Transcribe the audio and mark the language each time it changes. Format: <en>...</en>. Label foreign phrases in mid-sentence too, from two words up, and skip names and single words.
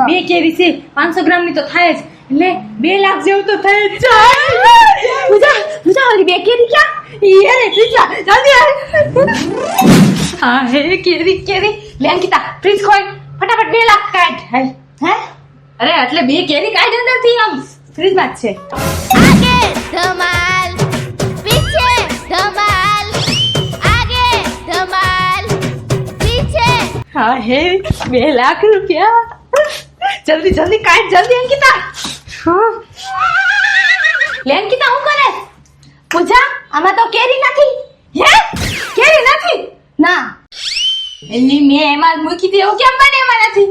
<gu>2 કેરી છે 500 ગ્રામની તો થાય જ, એટલે 2 લાખ જેવું તો થાય જ. પૂજા ઓલી 2 કેરી ક્યાં? ઈ રે પીછા જલ્દી આવ. હા હે, કેરી લે અંકિતા, ફ્રીજ ખોલ ફટાફટ. 2 લાખ કાઢ. હાલ. હે અરે એટલે 2 કેરી કાઢ અંદરથી, આમ ફ્રીજમાં જ છે.</gu> <hi>आगे धमाल, पीछे धमाल, आगे धमाल, पीछे</hi> <gu>હા હે, 2 લાખ રૂપિયા. જલ્દી જલ્દી કાઢ, જલ્દી અંકિતા. હા લે અંકિતા, હું કરે? પૂજા આમાં તો કેરી નથી. હે, કેરી નથી? ના એલી મેં એમાં જ મૂકી હતી, એવું કેમ બને? એમાં નથી.</gu>